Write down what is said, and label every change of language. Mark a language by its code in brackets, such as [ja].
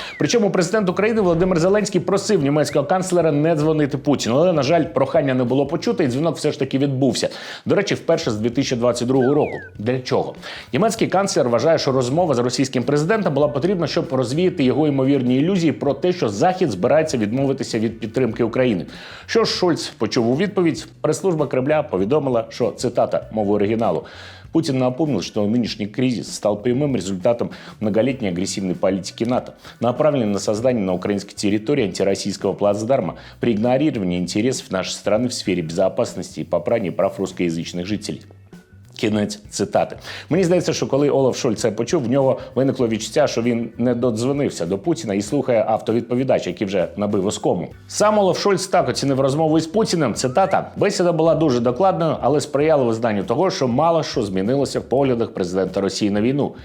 [uk] Причому президент України Володимир Зеленський просив німецького канцлера не дзвонити Путіну, але, на жаль, прохання не було почуто, і дзвінок все ж таки відбувся. До речі, вперше з 2022 року. Для чого? Німецький канцлер вважає, що розмова з російським президентом була потрібна, щоб розвіяти його ймовірні ілюзії про те, що Захід збирається відмовитися від підтримки України. Що ж Шольц почув у відповідь? Прес-служба Кремля повідомила, що, цитата мовою оригіналу, [ru] Путин напомнил, что нынешний кризис стал прямым результатом многолетней агрессивной политики НАТО, направленной на создание на украинской территории антироссийского плацдарма при игнорировании интересов нашей страны в сфере безопасности и попрании прав русскоязычных жителей. [uk] Кінець цитати. Мені здається, що коли Олаф Шольц це почув, в нього виникло відчуття, що він не додзвонився до Путіна і слухає автовідповідач, який вже набив оскому. Сам Олаф Шольц так оцінив розмову із Путіним. Цитата. Бесіда була дуже докладною, але сприяла визнанню того, що мало що змінилося в поглядах президента Росії на війну.